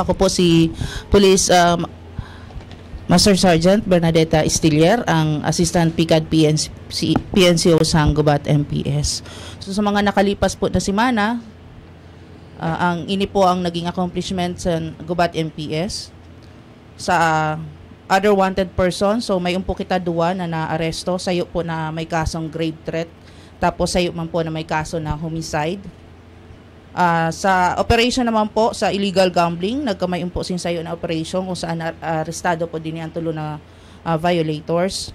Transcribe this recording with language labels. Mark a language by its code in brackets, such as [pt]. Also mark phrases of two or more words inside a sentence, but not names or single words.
[tl] Ako po si Police Master Sergeant Bernadetta Estilier, ang Assistant PCAD PNCO sa Gubat MPS. [bik] So sa mga nakalipas po na simana, ang ini po ang naging accomplishment sa Gubat MPS. Sa [en] other wanted person, [bik] so may umpo kita duwa na naaresto, sayo po na may kasong [en] grave threat, [bik] tapos sayo man po na may kaso na homicide. Sa operation naman po sa [en] illegal gambling, [bik] nagkamay po sayo na operation kung saan arestado po din ang tulo na violators.